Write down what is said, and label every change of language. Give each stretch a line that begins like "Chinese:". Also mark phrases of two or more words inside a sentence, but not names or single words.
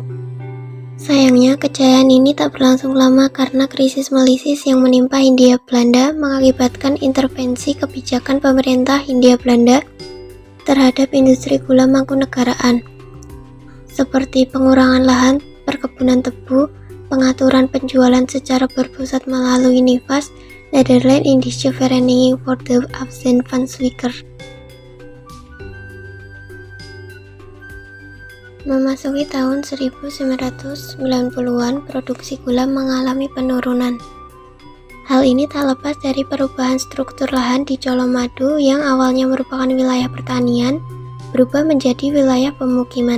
Indonesian: Sayangnya, kejayaan ini tak berlangsung lama karena krisis melisis yang menimpa Hindia Belanda mengakibatkan intervensi kebijakan pemerintah Hindia Belanda terhadap industri gula Mangkunegaraan, seperti pengurangan lahan perkebunan tebu, pengaturan penjualan secara berpusat melalui NIVAS, Nederland Indische Vereniging voor de Afzet van Suiker. Memasuki tahun 1990-an, produksi gula mengalami penurunan. Hal ini tak lepas dari perubahan struktur lahan di Colomadu yang awalnya merupakan wilayah pertanian, berubah menjadi wilayah pemukiman.